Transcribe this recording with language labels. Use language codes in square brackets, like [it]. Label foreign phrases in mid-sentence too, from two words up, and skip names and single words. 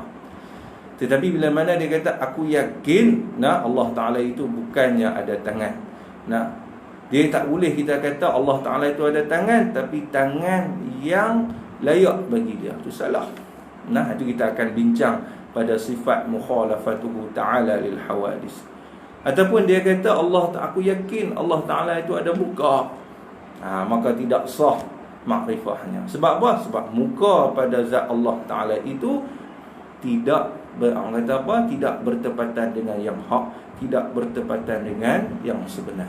[ms] Tetapi bila mana dia kata aku yakin Allah Ta'ala itu bukannya ada tangan, dia tak boleh kita kata Allah Ta'ala itu ada tangan, tapi tangan yang layak bagi dia, itu salah. Itu kita akan bincang pada sifat [ar] مخالفته تعالى للحوادث. [ms] Ataupun dia kata aku yakin Allah Ta'ala itu ada muka, maka tidak sah makrifahnya. Sebab apa? Sebab muka pada zat Allah Ta'ala itu tidak tidak bertepatan dengan yang hak, tidak bertepatan dengan yang sebenar.